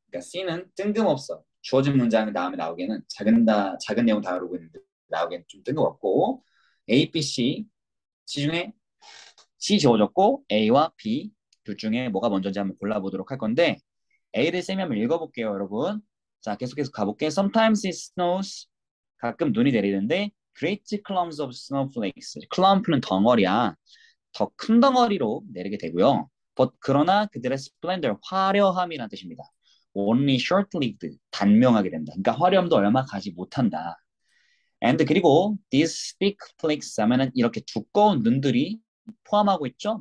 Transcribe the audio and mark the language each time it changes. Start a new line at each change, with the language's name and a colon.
Korean: 그러니까 C는 뜬금없어. 주어진 문장 다음에 나오기에는 작은 내용 다루고 있는데 나오기엔 좀 뜬금없고 A, B, C 중에 C 지워졌고 A와 B 둘 중에 뭐가 먼저인지 한번 골라보도록 할 건데 A를 쌤이 한번 읽어볼게요, 여러분. 자, 계속해서 가볼게.
English: Sometimes it snows.
Korean: 가끔 눈이 내리는데
English: great clumps of snowflakes.
Korean: 클럼프는 덩어리야. 더 큰 덩어리로 내리게 되고요. 그러나 그들의 splendor, 화려함이라는 뜻입니다.
English: Only short-lived,
Korean: 단명하게 된다. 그러니까 화려함도 얼마 가지 못한다. And 그리고
English: these thick flakes
Korean: 하면은 이렇게 두꺼운 눈들이 포함하고 있죠.